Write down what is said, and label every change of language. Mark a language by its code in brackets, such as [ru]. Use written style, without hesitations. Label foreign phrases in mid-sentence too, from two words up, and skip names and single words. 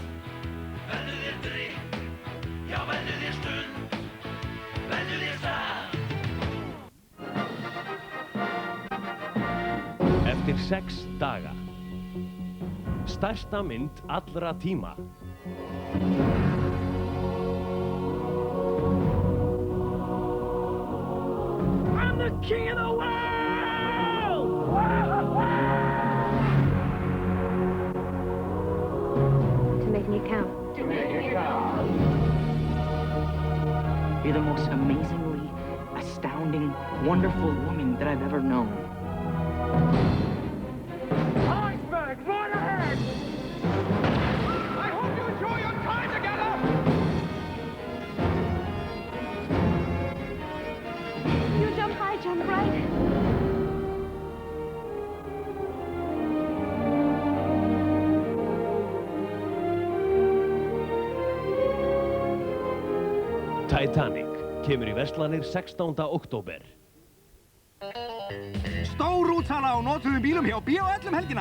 [is] Eftir 6 daga. Stærsta mynd allra tíma. [en] I'm the king of the world! To make me count. To make me count. You're the most amazingly astounding, wonderful woman that I've ever known. Iceberg, right ahead! I hope you enjoy your time together! You jump high, jump right. [is] Titanic kemur í verslanir 16. október. Stór útsala á notuðum bílum hjá B&L helgina.